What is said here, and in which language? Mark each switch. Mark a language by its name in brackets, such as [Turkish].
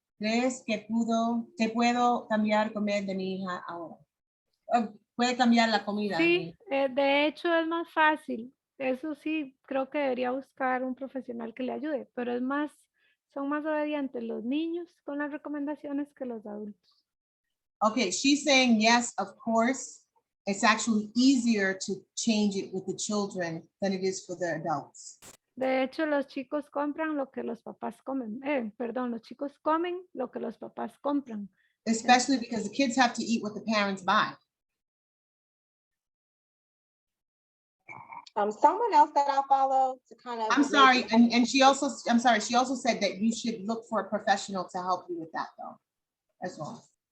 [Spanish] ¿Crees que puedo cambiar comer de mi hija ahora? Puede cambiar la comida. Sí, de hecho es más fácil. Eso sí, creo que debería buscar un profesional que le ayude, pero son más obedientes los niños con las recomendaciones que los adultos. [English] Okay, she's saying yes, of course. It's actually easier to change it with the children than it is for the adults. [Spanish] De hecho, los chicos compran lo que los papás comen. Los chicos comen lo que los papás compran. [English] Especially because the kids have to eat what the parents buy. Someone else that I follow to kind of. I'm sorry, and she also said that you should look for a professional to help you with that though, as well.